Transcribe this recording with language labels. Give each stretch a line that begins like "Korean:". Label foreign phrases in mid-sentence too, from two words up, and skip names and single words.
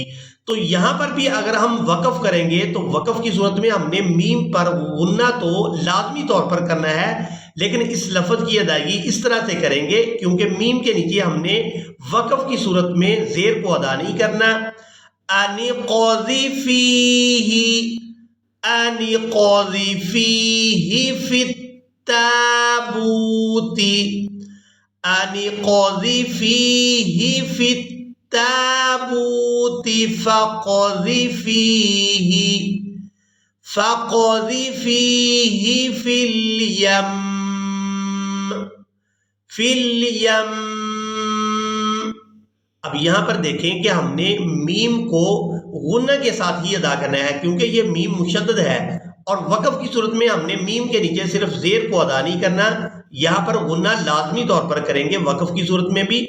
Urdu: تو یہاں پر بھی اگر ہم وقف کریں گے تو وقف کی صورت میں ہم نے میم پر غنہ تو لازمی طور پر کرنا ہے، لیکن اس لفظ کی ادائیگی اس طرح سے کریں گے کیونکہ میم کے نیچے ہم نے وقف کی صورت میں زیر کو ادا نہیں کرنا۔
Arabic: أَنِ اقْذِفِيهِ، أَنِ اقْذِفِيهِ فِي التَّابُوتِ، أَنِ اقْذِفِيهِ فِي التَّابُوتِ فَاقْذِفِيهِ فِي الْيَمِّ.
Urdu: اب یہاں پر دیکھیں کہ ہم نے میم کو غنہ کے ساتھ ہی ادا کرنا ہے، کیونکہ یہ میم مشدد ہے اور وقف کی صورت میں ہم نے میم کے نیچے صرف زیر کو ادا نہیں کرنا، یہاں پر غنہ لازمی طور پر کریں گے وقف کی صورت میں بھی.